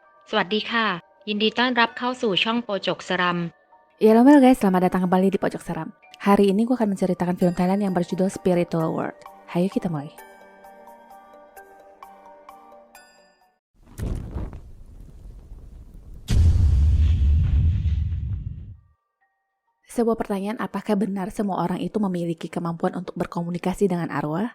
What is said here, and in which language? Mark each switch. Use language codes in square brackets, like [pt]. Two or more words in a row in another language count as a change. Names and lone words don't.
[th] สวัสดีค่ะยินดีต้อนรับเข้าสู่ช่องโปจกสรัม [id] Ya halo guys, selamat datang kembali di Pojok Seram. Hari ini gue akan menceritakan film Thailand yang berjudul Spiritual World. Hayo kita mulai. Sebuah pertanyaan, apakah benar semua orang itu memiliki kemampuan untuk berkomunikasi dengan arwah?